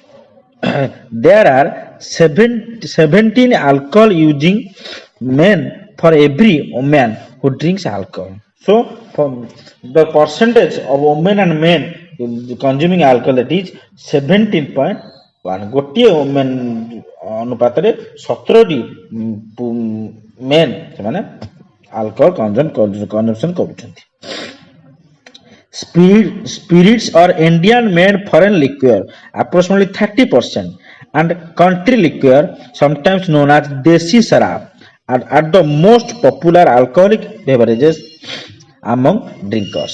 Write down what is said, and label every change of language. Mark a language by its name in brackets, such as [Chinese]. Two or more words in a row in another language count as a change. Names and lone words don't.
[English] There are 17 alcohol using men for every woman who drinks alcohol. So, for the percentage of women and men consuming alcohol, that is 17.1. [Odia] ଗୋଟିଏ women ଅନୁପାତରେ 17ଟି men ସେମାନେ [English] alcohol consumption [Odia] କରୁଛନ୍ତି. [English] Spirits or Indian made foreign liquor approximately 30%, and country liquor, sometimes known as [Hindi] देसी शराब, [English] are the most popular alcoholic beverages among drinkers.